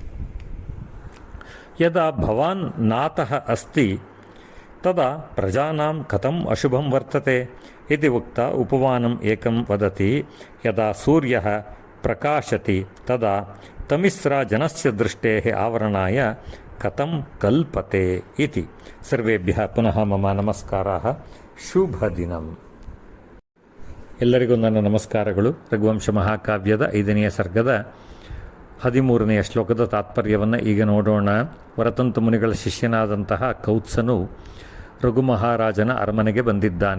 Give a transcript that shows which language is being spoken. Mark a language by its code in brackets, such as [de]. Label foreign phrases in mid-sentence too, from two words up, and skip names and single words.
[sa] यदा भवान् नातः अस्ति तदा प्रजानां कथम् अशुभं वर्तते इति उक्ता उपमानम् एकं वदति। यदा सूर्यः प्रकाशति तदा तमिस्रा जनस्य दृष्टेः आवरणाय कथं कल्पते इति। सर्वेभ्यः पुनः मम नमस्काराः। [kn] ಶುಭದಿನಂ. ಎಲ್ಲರಿಗೂ ನನ್ನ ನಮಸ್ಕಾರಗಳು. ರಘುವಂಶ ಮಹಾಕಾವ್ಯದ 5ನೆಯ ಸರ್ಗದ 13ನೆಯ ಶ್ಲೋಕದ ತಾತ್ಪರ್ಯವನ್ನು ಈಗ ನೋಡೋಣ. ವರತಂತು ಮುನಿಗಳ ಶಿಷ್ಯನಾದಂತಹ ಕೌತ್ಸನು ರಘು ಮಹಾರಾಜನ ಅರಮನೆಗೆ ಬಂದಿದ್ದಾನೆ.